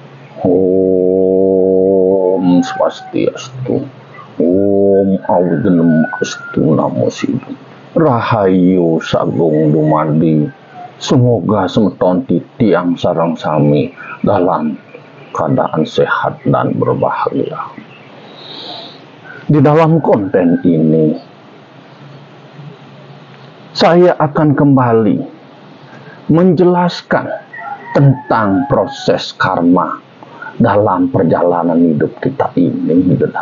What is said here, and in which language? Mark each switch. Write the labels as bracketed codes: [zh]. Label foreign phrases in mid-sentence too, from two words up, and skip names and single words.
[sa] Om Swastiastu. Om Awudenum Astu Namo Sidu. [jv] Rahayu Sagung Dumadi. [id] Semoga [ban] semeton titiang sareng sami [id] dalam keadaan sehat dan berbahagia. Di dalam konten ini saya akan kembali menjelaskan tentang proses karma dalam perjalanan hidup kita ini.